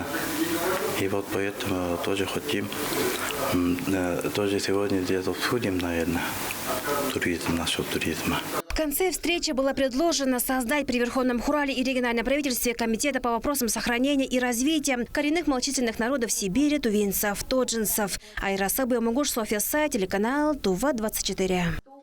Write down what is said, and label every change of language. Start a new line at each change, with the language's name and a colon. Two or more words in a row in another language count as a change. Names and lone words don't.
Russian: И вот поэтому тоже хотим, тоже сегодня где-то обсудим, наверное, туризм, насчет туризма. В конце встречи было предложено создать при Верховном Хурале и региональном правительстве комитета по вопросам сохранения и развития коренных малочисленных народов Сибири, тувинцев, тоджинцев. Айра Сабы, Мугуш, София Сай, телеканал Тува-24.